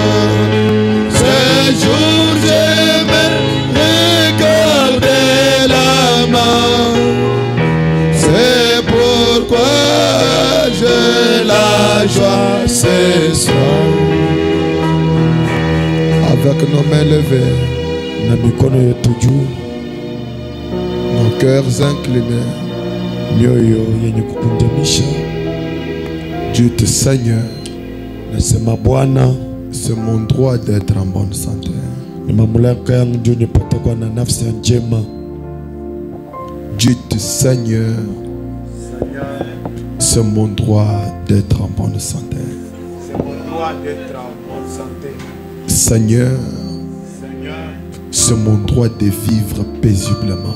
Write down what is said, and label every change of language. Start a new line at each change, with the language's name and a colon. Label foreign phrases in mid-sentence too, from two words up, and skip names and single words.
French: Ce jour, je me regardais la main. C'est pourquoi j'ai la joie ce soir. Avec nos mains levées,
Swahili: na mikono yetu juu,
French: nos cœurs inclinés,
Swahili: mioyo yenye kupundamisha.
French: Dieu te Seigneur,
Swahili: nasema Bwana,
French: c'est mon droit d'être en bonne santé.
Swahili: Ni mamlaka yangu ndio nipate kuwa na nafsi njema.
French: Dieu te Seigneur, c'est mon droit d'être en bonne santé. C'est mon droit d'être en bonne santé. Seigneur, c'est mon droit de vivre paisiblement.